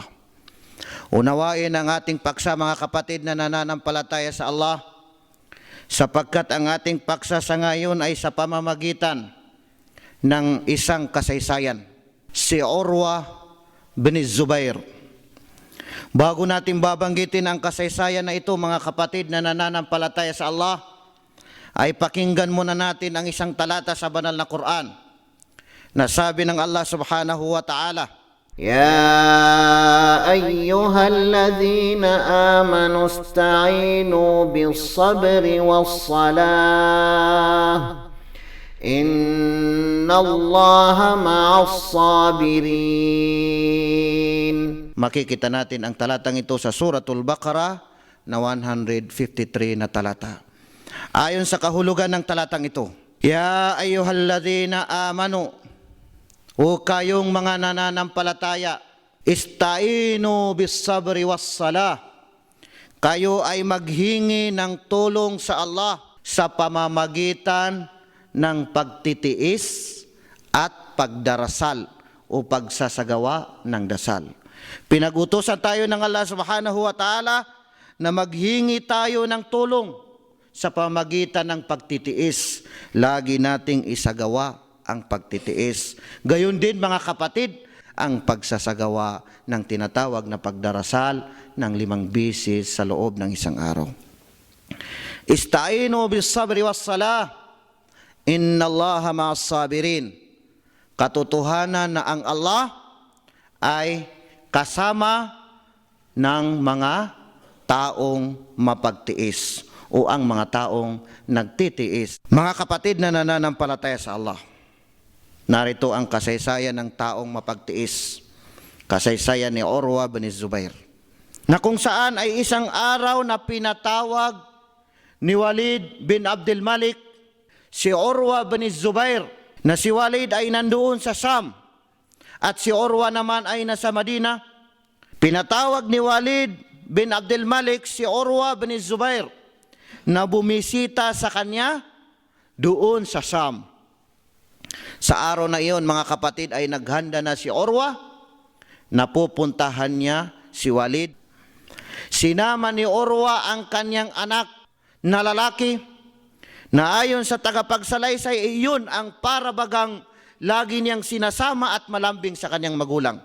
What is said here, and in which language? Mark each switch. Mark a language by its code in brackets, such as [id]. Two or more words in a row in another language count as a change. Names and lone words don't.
[tl] Unawain ang ating paksa mga kapatid na nananampalataya sa Allah, sapagkat ang ating paksa sa ngayon ay sa pamamagitan ng isang kasaysayan, si Urwa bin Zubair. Bago natin babanggitin ang kasaysayan na ito mga kapatid na nananampalataya sa Allah, ay pakinggan muna natin ang isang talata sa banal na Quran na sabi ng Allah [ar] سبحانه وتعالى, يا أيها الذين آمنوا استعينوا بالصبر والصلاة إن الله مع الصابرين. [tl] Makikita natin ang talatang ito sa Suratul Baqarah na 153 na talata. Ayon sa kahulugan ng talatang ito, [ar] يا أيها الذين آمنوا, [tl] o kayong mga nananampalataya, [ar] استعينوا بالصبر والصلاة, [tl] kayo ay maghingi ng tulong sa Allah sa pamamagitan ng pagtitiis at pagdarasal o pagsasagawa ng dasal. Pinag-utusan tayo ng Allah [ar] سبحانه وتعالى [tl] na maghingi tayo ng tulong sa pamamagitan ng pagtitiis. Lagi nating isagawa ang pagtitiis. Gayon din mga kapatid, ang pagsasagawa ng tinatawag na pagdarasal ng 5 beses sa loob ng isang araw. [ar] استعينوا بالصبر والصلاة, إن الله مع الصابرين. [tl] Katotohanan na ang Allah ay kasama ng mga taong mapagtiis o ang mga taong nagtitiis. Mga kapatid na nananampalataya sa Allah, narito ang kasaysayan ng taong mapagtiis, kasaysayan ni Urwa bin Zubair, na kung saan ay isang araw na pinatawag ni Walid bin Abdul Malik si Urwa bin Zubair, na si Walid ay nandoon sa Sham at si Urwa naman ay nasa Madina. Pinatawag ni Walid bin Abdul Malik si Urwa bin Zubair na bumisita sa kanya doon sa Sham. Sa araw na iyon mga kapatid ay naghanda na si Urwa na pupuntahan niya si Walid. Sinama ni Urwa ang kanyang anak na lalaki na ayon sa tagapagsalaysay iyon ang parabagang lagi niyang sinasama at malambing sa kanyang magulang.